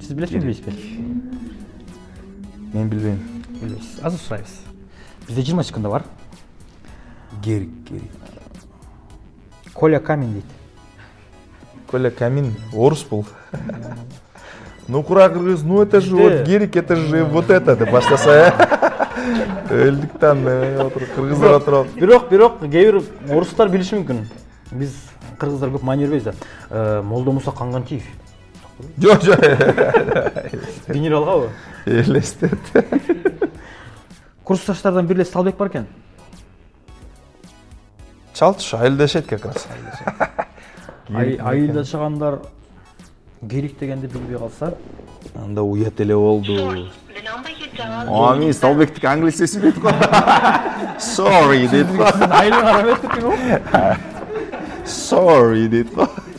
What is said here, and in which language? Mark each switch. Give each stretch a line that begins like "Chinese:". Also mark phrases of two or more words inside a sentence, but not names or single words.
Kyrgyz: Сиз билесизби, билбейсизби? Мен билбейм. Билбейсиз. Азыр сурайбыз. Бизде 20 секунда бар. Герик. Коля Камин дейт. Коля Камин, орус бул. нукура кыргыз,
Russian: ну это же вот герик, это же вот это
Kyrgyz: деп баштаса. Өлдүктөн кыргыздар отуруп. Бирок кээ бир орустар билиши мүмкүн. Биз кыргыздар көп маани бербейбиз да. Молдо Муса Кангантиев. Жок. Генералгабы? Элестет. Курсташтардан бирлес Талбек бар экен. Чалтыш айылдашет
Russian: как раз.
Kyrgyz: Айылдашагандар герик дегенди билбей калса, анда уят эле болду. Ами Талбектик англисче сүйлөйт го. Sorry дейт го. Айылга карап өттүк го. Sorry дейт го.